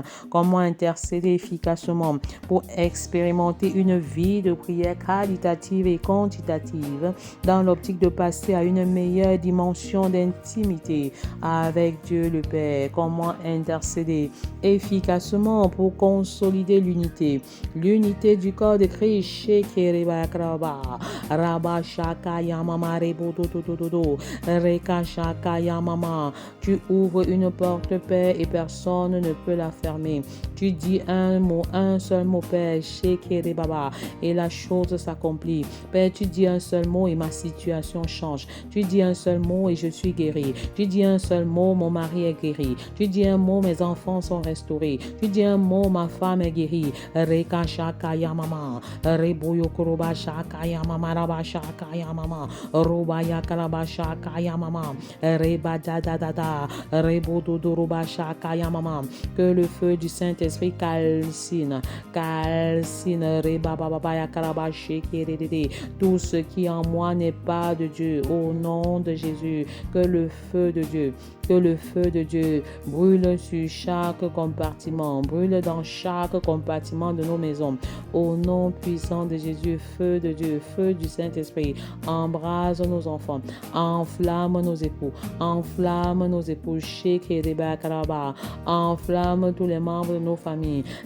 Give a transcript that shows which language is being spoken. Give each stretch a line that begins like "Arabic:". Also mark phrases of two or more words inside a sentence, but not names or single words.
French: Comment intercéder efficacement pour expérimenter une vie de prière qualitative et quantitative dans l'optique de passer à une meilleure dimension d'intimité avec Dieu le Père. Comment intercéder efficacement pour consolider l'unité du corps de Christ. Rabba shaka yamama rebododododo. Reka shaka yamama. Tu ouvres une porte, Père, et personne ne peut la fermer. Tu dis un mot, un seul mot, Père, shekere baba, et la chose s'accomplit. Père, tu dis un seul mot et ma situation change. Tu dis un seul mot et je suis guéri. Tu dis un seul mot, mon mari est guéri. Tu dis un mot, mes enfants sont restaurés. Tu dis un mot, ma femme est guérie. Reka shaka yamama. Reboyo koroba shaka yamama. Maraba shaka yamama. Roba yakaraba shaka yamama. Reba da da da da. Rebo dodo roba shaka yamama. Que le feu du Saint-Esprit calcine. Reba baba yakaraba shekere. Tout ce qui en moi n'est pas de Dieu. Au nom de Jésus. Que le feu de Dieu brûle sur chaque compartiment, brûle dans chaque compartiment de nos maisons. Au nom puissant de Jésus, feu de Dieu, feu du Saint-Esprit, embrase nos enfants, enflamme nos époux, enflamme tous les membres de nos familles.